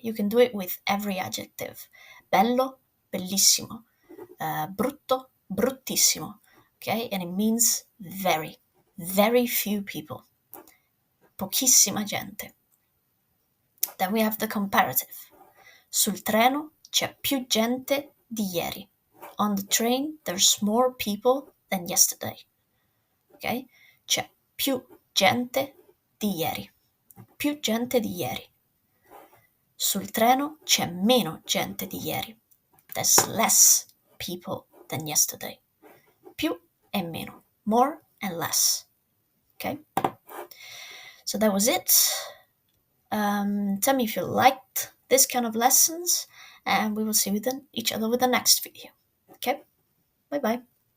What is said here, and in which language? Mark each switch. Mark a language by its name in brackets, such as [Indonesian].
[English] You can do it with every adjective. [Italian] Bello, bellissimo. Brutto, bruttissimo. [English] Okay? And it means very, very few people. [Italian] Pochissima gente. [English] Then we have the comparative. [Italian] Sul treno c'è più gente di ieri. [English] On the train there's more people than yesterday. [Italian] Ok? C'è più gente di ieri. Più gente di ieri. Sul treno c'è meno gente di ieri. [English] There's less people than yesterday. [Italian] Più e meno. [English] More and less. Okay? So that was it. Tell me if you liked this kind of lessons, and we will see each other with the next video. Okay? Bye bye.